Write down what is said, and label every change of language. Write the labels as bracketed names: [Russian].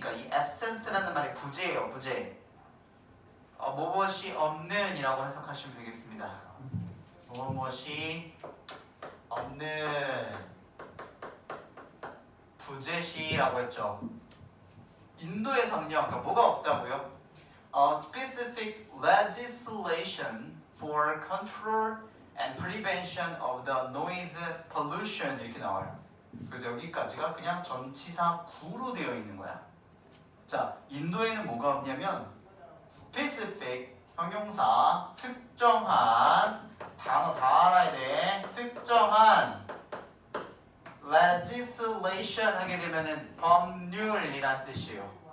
[Korean] 그러니까 이 absence라는 말이 부재예요. 부재. 무엇이 없는 이라고 해석하시면 되겠습니다. 무엇이 없는 부재시라고 했죠. 인도에서는요, 그러니까 뭐가 없다고요? [English] Specific legislation for control and prevention of the noise pollution [Korean] 이렇게 나와요. 그래서 여기까지가 그냥 전치사 구로 되어 있는 거야. 자, 인도에는 뭐가 없냐면 specific 형용사, 특정한, 단어 다 알아야 돼. 특정한 legislation 하게 되면은 법률이란 뜻이에요.